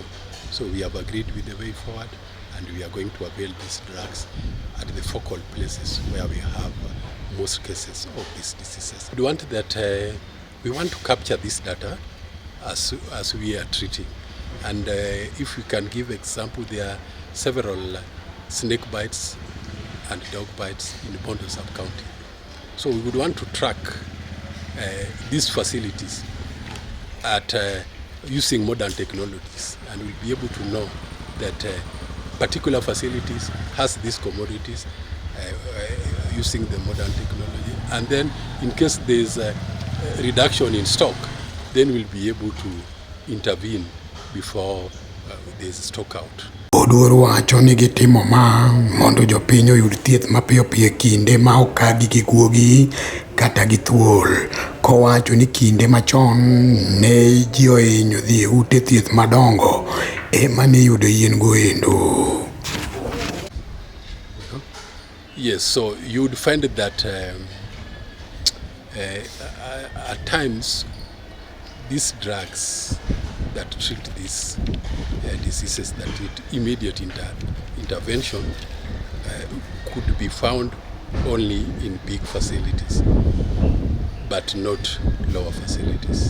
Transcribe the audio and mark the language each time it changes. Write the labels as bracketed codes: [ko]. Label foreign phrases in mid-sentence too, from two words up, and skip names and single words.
[en] So we have agreed with the way forward, and we are going to avail these drugs at the focal places where we have most cases of these diseases. We want to capture this data as we are treating. And if we can give example, there are several snake bites and dog bites in Bondo sub-county. So we would want to track these facilities at using modern technologies, and we'll be able to know that particular facilities has these commodities using the modern technology. And then in case there's a reduction in stock, then we'll be able to intervene before there's stock out. [luo] Oduor wacho ni gitimo ma mondo jopiny oyud thieth mapiyo piyo kinde ma okagi gi guogi kata gi thuol. Kowacho ni kinde machon ne ji ohinyo dhi e ute thieth madongo ema ne yudo yien go endo. [en] Yes, so you would find that at times these drugs that treat these diseases that need immediate intervention could be found only in big facilities, but not lower facilities.